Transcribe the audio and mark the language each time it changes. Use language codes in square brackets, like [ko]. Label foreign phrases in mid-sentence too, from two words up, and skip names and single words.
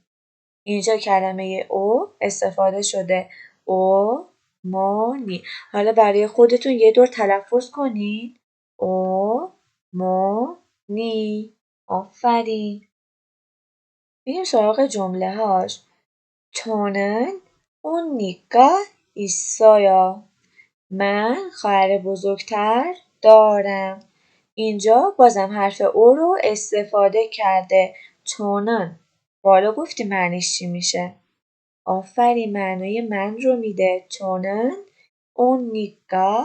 [fa] اینجا کلمه او استفاده شده. اومونی. حالا برای خودتون یه دور تلفظ کنین. اومونی. آفرین. بریم سراغ جمله هاش. [ko] 저는 언니가 있어요. [fa] من خواهر بزرگتر دارم. اینجا بازم حرف او رو استفاده کرده. چونن. بالا گفتی معنیش چی میشه؟ آفرین، معنای من رو میده. [ko] 저는 언니가.